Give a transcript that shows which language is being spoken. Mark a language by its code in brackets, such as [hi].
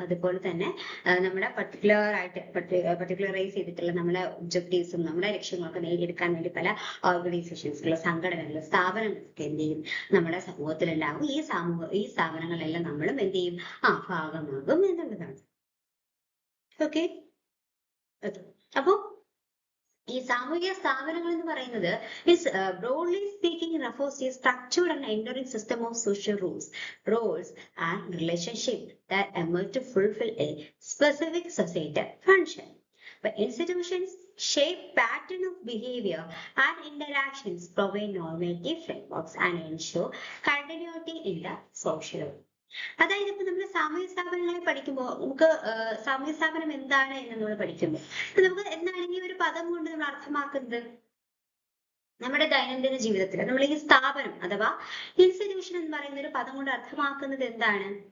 [ml] അതുപോലെ തന്നെ നമ്മുടെ പർട്ടിക്കുലറൈസ് ചെയ്തിട്ടുള്ള നമ്മുടെ ഒബ്ജക്റ്റീവ്സും നമ്മുടെ ലക്ഷ്യങ്ങളൊക്കെ നേടിയെടുക്കാൻ വേണ്ടി പല ഓർഗനൈസേഷൻസുകൾ, സംഘടനകൾ, സ്ഥാപനങ്ങളൊക്കെ എന്ത് ചെയ്യും, നമ്മുടെ സമൂഹത്തിലുണ്ടാകും. ഈ സ്ഥാപനങ്ങളെല്ലാം നമ്മളും എന്ത് ചെയ്യും, ഭാഗമാകും എന്നുള്ളതാണ്. ഓക്കെ, അപ്പോ ഈ സാമൂഹിക സ്ഥാപനങ്ങൾ എന്ന് പറയുന്നത് [en] broadly speaking refers to a structured and enduring system of social roles and relationships that emerge to fulfill a specific societal function. But institutions shape pattern of behavior and interactions, provide normative frameworks and ensure continuity in the social order. [ml] അതായത് ഇപ്പൊ നമ്മൾ സാമൂഹ്യ സ്ഥാപനങ്ങളെ പഠിക്കുമ്പോൾ നമുക്ക് സാമൂഹ്യ സ്ഥാപനം എന്താണ് എന്ന് നമ്മൾ പഠിക്കുമ്പോൾ നമുക്ക് എന്താണ് ഈ ഒരു പദം കൊണ്ട് നമ്മൾ അർത്ഥമാക്കുന്നത്? നമ്മുടെ ദൈനംദിന ജീവിതത്തിൽ നമ്മൾ ഈ സ്ഥാപനം അഥവാ ഇൻസ്റ്റിറ്റ്യൂഷൻ എന്ന് പറയുന്ന ഒരു പദം കൊണ്ട് അർത്ഥമാക്കുന്നത് എന്താണ്?